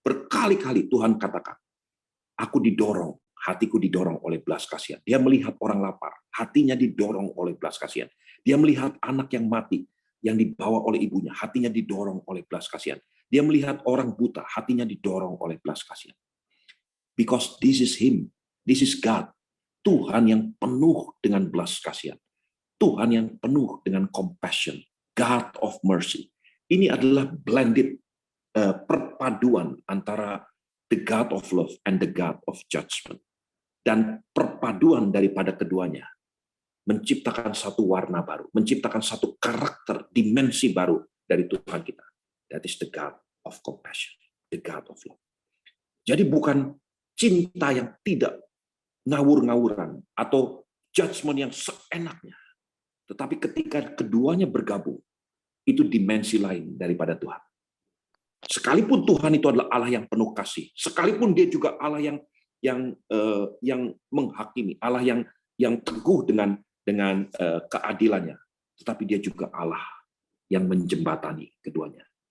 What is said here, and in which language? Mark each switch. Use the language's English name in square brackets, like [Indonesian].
[Indonesian] Berkali-kali Tuhan katakan, aku didorong, hatiku didorong oleh belas kasihan. Dia melihat orang lapar, hatinya didorong oleh belas kasihan. Dia melihat anak yang mati, yang dibawa oleh ibunya, hatinya didorong oleh belas kasihan. Dia melihat orang buta, hatinya didorong oleh belas kasihan. [English] Because this is him, this is God. [Indonesian] Tuhan yang penuh dengan belas kasihan. Tuhan yang penuh dengan compassion. [English] God of mercy. [Indonesian] Ini adalah blended perpaduan antara [English] the God of love and the God of judgment. [Indonesian] Dan perpaduan daripada keduanya menciptakan satu warna baru, menciptakan satu karakter, dimensi baru dari Tuhan kita. [English] That is the God of compassion, the God of love. [Indonesian] Jadi bukan cinta yang tidak ngawur-ngawuran atau judgment yang seenaknya. Tetapi ketika keduanya bergabung, itu dimensi lain daripada Tuhan. Sekalipun Tuhan itu adalah Allah yang penuh kasih, sekalipun dia juga Allah yang menghakimi, Allah yang teguh dengan keadilannya, tetapi dia juga Allah yang menjembatani keduanya.